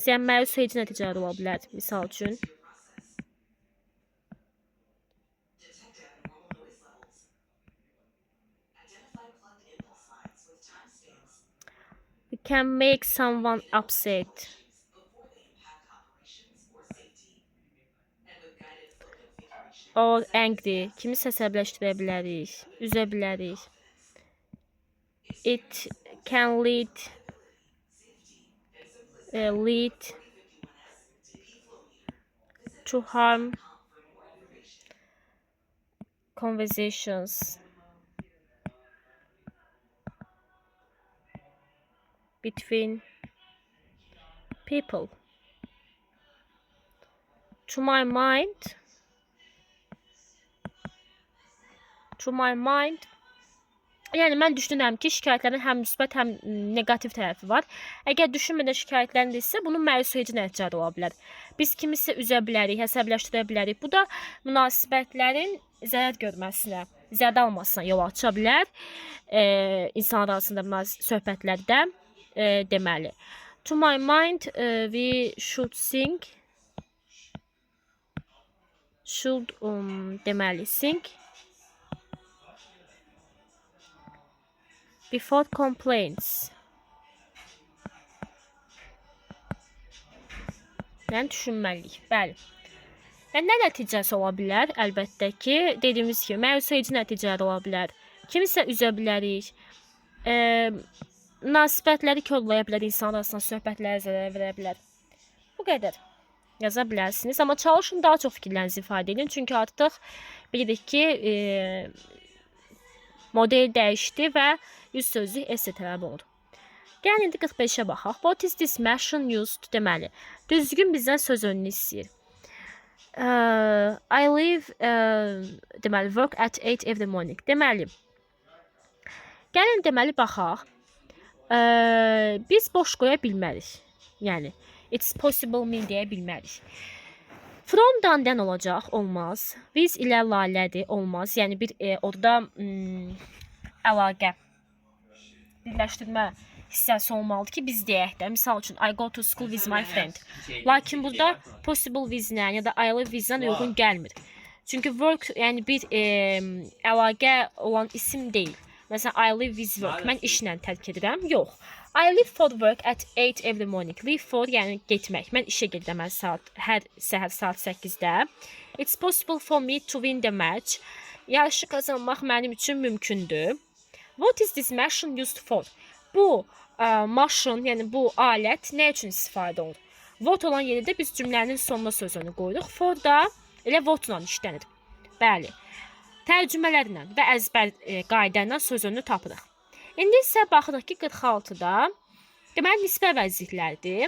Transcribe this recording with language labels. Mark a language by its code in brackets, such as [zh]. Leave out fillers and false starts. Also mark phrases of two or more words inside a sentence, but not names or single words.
[az] Yəni məyus edici nəticələr ola bilər. Misal üçün, [en] we can make someone upset. Or angry. [az] Kimisə əsəbləşdirə bilərik, üzə bilərik. [en] It can lead to harm conversations between people. To my mind, [az] yəni mən düşünürəm ki, şikayətlərin həm müsbət, həm negativ tərəfi var. Əgər düşünmədən şikayətləndirsə, bunun məyus edici nəticələri ola bilər. Biz kimisə üzə bilərik, əsəbləşdirə bilərik. Bu da münasibətlərin zərər görməsinə, zədə almasına yol aça bilər. İnsanlar arasında söhbətlərdə deməli. [en] To my mind, we should think. Deməli, think before complaints. [az] Yəni düşünməliyik. Bəli. Yəni nə nəticəsi ola bilər? Əlbəttə ki, dediyimiz kimi məyus edici nəticələr ola bilər. Kimisə üzə bilərik. Münasibətləri korlaya bilər, insanlar arasında söhbətlərə zərər verə bilər. Bu qədər yaza bilərsiniz. Amma çalışın daha çox fikirlərinizi ifadə edin. Çünki artıq bilirik ki, model dəyişdi və 100 sözlük esse tələb oldu. Gəlin indi 45-ə baxaq. [en] What is this machine used? [az] Deməli, düzgün bizdən söz önünü istəyir. [en] I live, deməli, work at 8 every morning. [az] Deməli, gəlin deməli baxaq. Biz boş qoya bilmərik. Yəni, [en] it's possible me [az] deyə bilmərik. From-dan dən olacaq, olmaz. With ilə lalədir, olmaz. Yəni bir orada əlaqə, birləşdirmə hissəsi olmalıdır ki, biz deyək də. Misal üçün, [en] I go to school with my friend. [az] Lakin burada [en] possible with- [az] lə ya da [en] I live with- [az] lə uyğun gəlmir. Çünki work, yəni bir əlaqə olan isim deyil. Məsələn, [en] I live with work. [az] Mən işlə tərk edirəm. Yox. [en] I leave for work at 8 every morning. Leave for, [az] yəni getmək. Mən işə gedirəm hər səhər saat 8-də. [en] It's possible for me to win the match. [az] Yarışı qazanmaq mənim üçün mümkündür. [en] What is this machine used for? [az] Bu maşın, yəni bu alət nə üçün istifadə olunur? What olan yerdə biz cümlənin sonuna sözünü qoyuruq. For da elə what-la işlənir. Bəli. Tərcümələrlə və əzbər qayda ilə sözünü tapırıq. İndi isə baxırıq ki, 46-da deməli nisbə vəzifələrdir.